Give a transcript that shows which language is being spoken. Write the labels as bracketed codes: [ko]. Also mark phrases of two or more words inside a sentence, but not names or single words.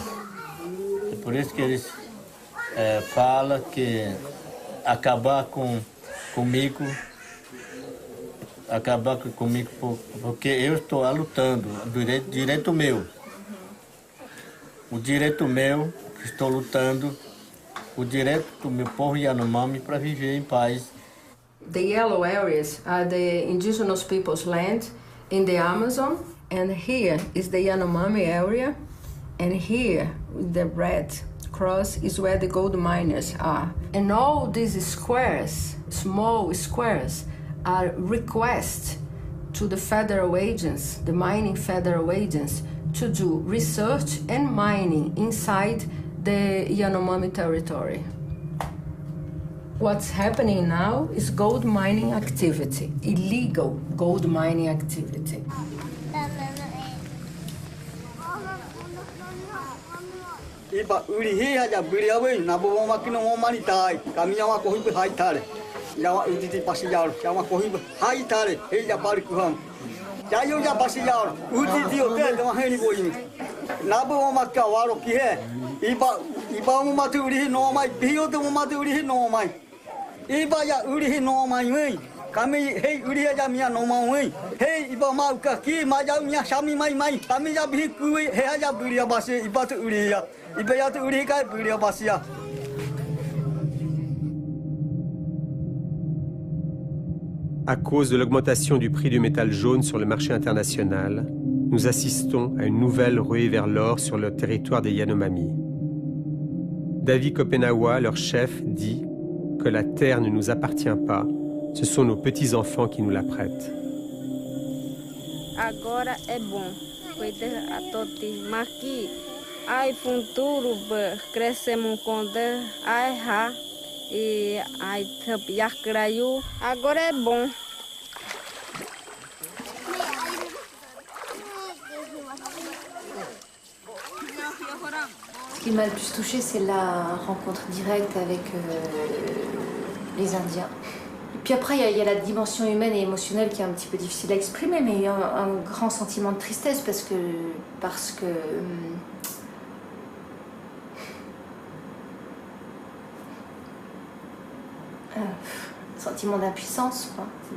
[pt] É por isso que eles falam que acabar comigo acabar comigo porque eu estou lutando, direito meu. O direito meu, que estou lutando, o direito do meu povo Yanomami para viver em paz. [en] The yellow areas are the indigenous people's land in the Amazon, and here is the Yanomami area, and here the red cross is where the gold miners are. And all these squares, small squares, are requests to the federal agents, the mining federal agents, to do research and mining inside the Yanomami territory. What's happening now is gold mining activity, illegal gold mining activity. [wca] Iba urihi haja biriawe na bo makino mo manitai kami yawa ko hibe haitare yawa uditi pasiyar yawa ko hibe haitare he ya bar kuham jayo ya pasiyar uditi hotel do heni boimi na bo makka waro ki he iba mo matu urihi no mai bio do mo matu urihi no mai iba ya urihi no mai we kami he urihi ja mia no mai we he iba ma ka ki ma ja mia sami mai kami ja bi ku he ja biria base iba tu urihi ya. [fr] À cause de l'augmentation du prix du métal jaune sur le marché international, nous assistons à une nouvelle ruée vers l'or sur le territoire des Yanomami. David Kopenawa, leur chef, dit que la terre ne nous appartient pas, ce sont nos petits-enfants qui nous la prêtent. [pt] Agora é bom, cuidar a todos, maqui. Ai futuro crescemos com Deus, ai ha e ai tapiacraio. Agora é bon. [fr] Ce qui m'a le plus touchée, c'est la rencontre directe avec les Indiens. Et puis après, il y a la dimension humaine et émotionnelle qui est un petit peu difficile à exprimer, mais il y a un grand sentiment de tristesse parce que sentiment d'impuissance, quoi.